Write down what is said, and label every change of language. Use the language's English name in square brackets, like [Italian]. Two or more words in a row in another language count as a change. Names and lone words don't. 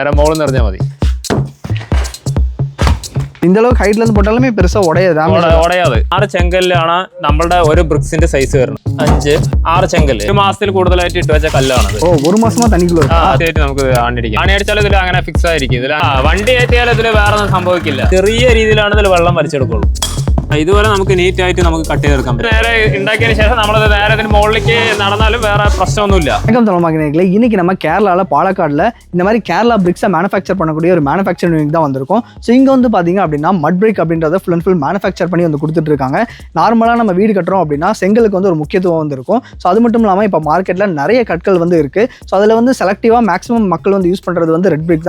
[Malayalam] നേരെ മോളിൽ നിറഞ്ഞാൽ മതി. [Tamil] இந்த அளவுக்கு ஹைட்ல இருந்து போட்டாலுமே பெருசா [Malayalam] ഉടയാതെ 6 ചെങ്കല്ലാണ് നമ്മളുടെ ഒരു [English] bricks size [Malayalam] വരുന്നത്. 5 6 ചെങ്കല്ല് 1 മാസത്തിൽ കൂടുതലായിട്ട് ഇട്ട് വെച്ച കല്ലാണ്. ഒരു മാസമാ തനിക്കുള്ള ആദ്യമായിട്ട് നമുക്ക് ആണിയടിക്കാം. ആണിയടിച്ചാൽ ഇതിൽ അങ്ങനെ ഫിക്സ് ആയിരിക്കും. ഇതിൽ വണ്ടി കയറ്റിയാൽ ഇതിൽ വേറെ ഒന്നും സംഭവിക്കില്ല. ചെറിയ രീതിയിലാണ് ഇതിൽ വെള്ളം വലിച്ചെടുക്കുള്ളൂ. ഇതുപോലെ നമുക്ക് നീറ്റ് ആയിട്ട് നമുക്ക് കട്ട് ചെയ്തെടുക്കാം. നേരെ ഉണ്ടാക്കിയതിന് ശേഷം നമ്മളത് നേരെ ഇതിന് മുകളിലേക്ക് നടന്നാലും വേറെ പ്രശ്നമൊന്നുമില്ല. [Tamil] இன்னைக்கு நம்ம கேரளால பாலக்காடுல இந்த மாதிரி கேரளா பிரிக்ஸை மேனுஃபேக்சர் பண்ணக்கூடிய ஒரு [English] manufacturing unit [Tamil] தான் வந்திருக்கும். ஸோ இங்க வந்து பாத்தீங்க அப்படின்னா [English] mud brick [Tamil] அப்படின்றத [English] full and full [Tamil] மேனுஃபேக்சர் பண்ணி வந்து கொடுத்துட்டு இருக்காங்க. நார்மலா நம்ம வீடு கட்டுறோம் அப்படின்னா செங்கலுக்கு வந்து ஒரு முக்கியத்துவம் வந்து இருக்கும். ஸோ அது மட்டும் இல்லாமல் இப்போ மார்க்கெட்ல நிறைய கற்கள் வந்து இருக்கு. ஸோ அதில் வந்து செலக்டிவா மேக்ஸிமம் மக்கள் வந்து யூஸ் பண்றது வந்து [English] red brick [Tamil] தான்.